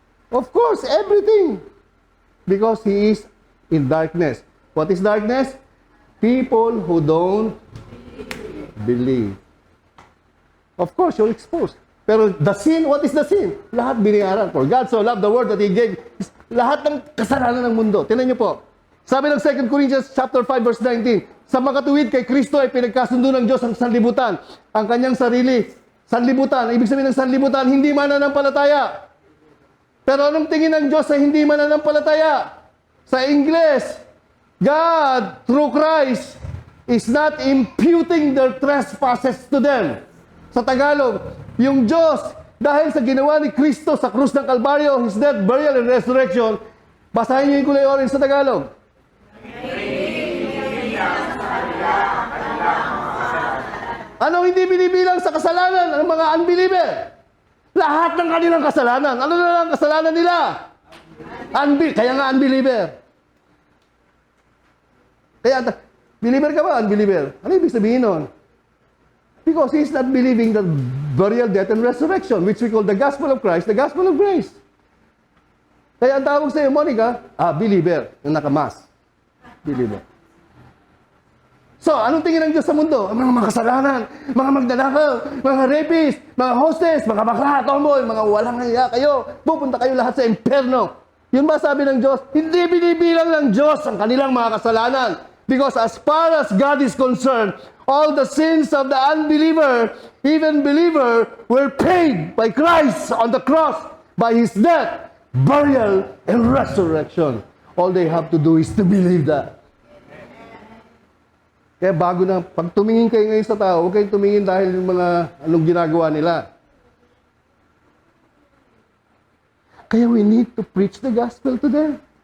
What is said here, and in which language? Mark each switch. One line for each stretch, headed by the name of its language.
English: Of course, everything. Because he is in darkness. What is darkness? People who don't believe. Of course, you're exposed. Pero the sin, what is the sin?
Filipino: Lahat binayaran.
English: For God so loved the world that He gave.
Filipino: Lahat ng kasalanan ng mundo. Tingnan niyo po. Sabi ng 2 Corinthians chapter 5 verse 19, sa makatuwid kay Kristo ay pinagkasundo ng Diyos ang sanlibutan. Ang kanyang sarili, sanlibutan. Ibig sabihin ng sanlibutan, hindi mananampalataya. Pero anong tingin ng Diyos sa hindi mananampalataya? Sa Ingles,
English: God, through Christ, is not imputing their trespasses to them.
Filipino: Sa Tagalog, yung Diyos, dahil sa ginawa ni Kristo sa krus ng Kalbaryo,
English: His death, burial, and resurrection,
Filipino: basahin niyo yung kulay orange sa Tagalog. Anong hindi binibilang sa kasalanan ng mga unbeliever? Lahat ng kanilang kasalanan. Ano na lang kasalanan nila? Kaya nga unbeliever. Kaya, believer ka ba? Unbeliever. Ano ibig sabihin nun?
English: Because he is not believing the burial, death, and resurrection, which we call the gospel of Christ, the gospel of grace.
Filipino: Kaya ang tawag sa iyo, Monica, believer, yung nakamas. Believer. So, anong tingin ng Diyos sa mundo? Ang mga makasalanan, mga magdanakaw, mga rapist, mga hostess, mga bakla, tomboy, mga walang hiya kayo. Pupunta kayo lahat sa impyerno. Yun ba sabi ng Diyos? Hindi binibilang ng Diyos ang kanilang mga kasalanan.
English: Because as far as God is concerned, all the sins of the unbeliever, even believer, were paid by Christ on the cross by His death, burial, and resurrection. All they have to do is to believe that.
Filipino: Kaya bago na, pag tumingin kayo ngayon sa tao, huwag kayong tumingin dahil yung mga anong ginagawa nila.
English: Kaya we need to preach the gospel to them.